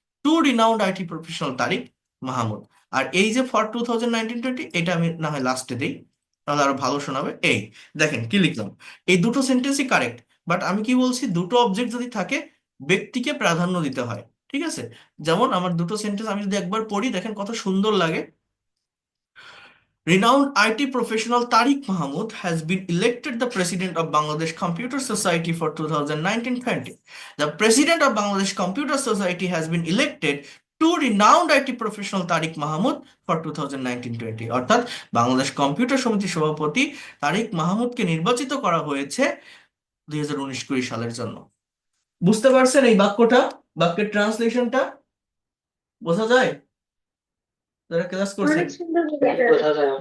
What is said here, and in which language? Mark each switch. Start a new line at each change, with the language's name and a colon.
English: to renowned IT professional
Bangla: তারিক মাহমুদ। আর এই যে for 2019-20, এটা আমি না হয় লাস্টে দিই, তাহলে আরো ভালো শোনাবে। এই দেখেন কি লিখলাম, এই দুটো সেন্টেন্সই কারেক্ট, বাট আমি কি বলছি, দুটো অবজেক্ট যদি থাকে ব্যক্তিকে প্রাধান্য দিতে হয়, ঠিক আছে। যেমন আমার দুটো সেন্টেন্স আমি যদি একবার পড়ি, দেখেন কত সুন্দর লাগে।
English: Renowned IT professional Tariq Mahmood has been elected the President of Bangladesh Computer Society for 2019-20. The President of Bangladesh Computer Society has been elected to renowned IT professional Tariq Mahmood for 2019-20.
Bangla: অর্থাৎ Bangladesh computer সমিতির সভাপতি তারিক মাহমুদকে নির্বাচিত করা হয়েছে 2019-20 সালের জন্য। বুঝতে পারছেন এই বাক্যটা, বাক্যের ট্রান্সলেশনটা বোঝা যায়? যারা ক্লাস করছেন অনেক সুন্দর লেগেছে। বোঝা যায়,